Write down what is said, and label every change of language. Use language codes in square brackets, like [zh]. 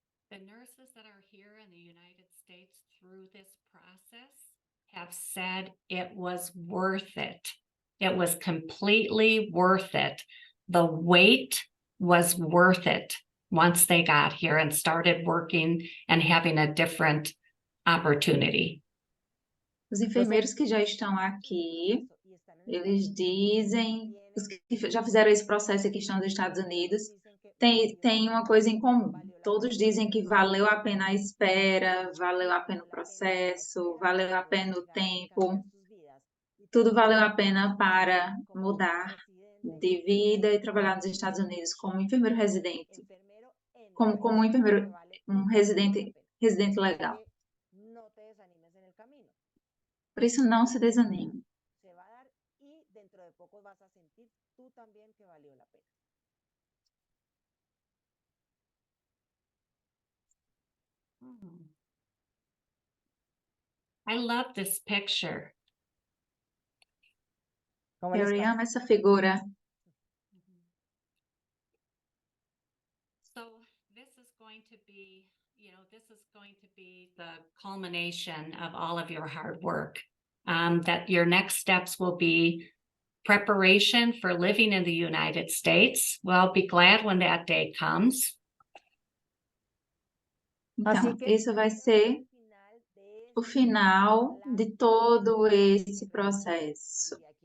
[en] The nurses that are here in the United States through this process have said it was worth it. It was completely worth it. The wait was worth it once they got here and started working and having a different opportunity. [pt] Os enfermeiros que já estão aqui, eles dizem, os que já fizeram esse processo aqui estão nos Estados Unidos, tem uma coisa em comum. Todos dizem que valeu a pena a espera, valeu a pena o processo, valeu a pena o tempo. tudo valeu a pena para mudar de vida e trabalhar nos Estados Unidos como enfermeiro residente, como um enfermeiro, um residente legal. [es] No te desanimes en el camino. [pt] Por isso, não se desanime. [es] Se va a dar y dentro de poco vas a sentir tú también que valió la pena. [en] I love this picture. [es] ¿Cómo les [pt] Eu [es] parece? [pt] amo essa figura. [en] So this is going to be, this is going to be the culmination of all of your hard work. That your next steps will be preparation for living in the United States. Well, be glad when that day comes. [pt] Então, isso vai ser o final de todo esse processo.